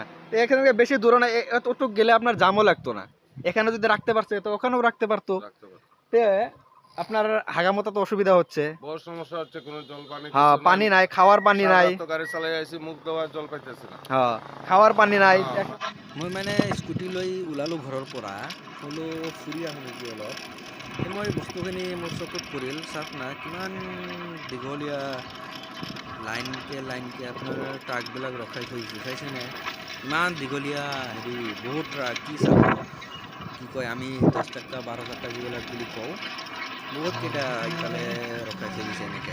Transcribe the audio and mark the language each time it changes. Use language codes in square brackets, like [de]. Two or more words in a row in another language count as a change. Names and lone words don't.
[bn] তো এখানে বেশি দূরে না, এতটুক গেলে আপনার জামও লাগতো না। এখানে যদি রাখতে পারছে তো ওখানেও রাখতে পারতো। তে আপনার হাগামতো তো অসুবিধা হচ্ছে, বড় সমস্যা হচ্ছে, কোনো জল পানি হ্যাঁ কিছু পানি নাই, খাওয়ার পানি সারা নাই। রাত তো গাড়ি চালাই আইছি, মুখ দেওয়ার জল পাইতেছি না। হ্যাঁ, খাওয়ার পানি নাই। [as] মই মানে স্কুটি লৈ ওলালোঁ ঘৰৰ পৰা, বোলো ফুৰি আহোঁ নেকি অলপ। এই মই বস্তুখিনি মোৰ চকুত পৰিল, চাওক না কিমান দীঘলীয়া লাইনকৈ আপোনাৰ ট্ৰাকবিলাক ৰখাই থৈছে, চাইছেনে? ইমান দীঘলীয়া বহুত ট্ৰাক, কি চাব, কি কয় আমি 10 চকীয়া 12 চকীয়া যিবিলাক বুলি কওঁ, বহুতকেইটা ইফালে ৰখাই থৈ দিছে এনেকৈ।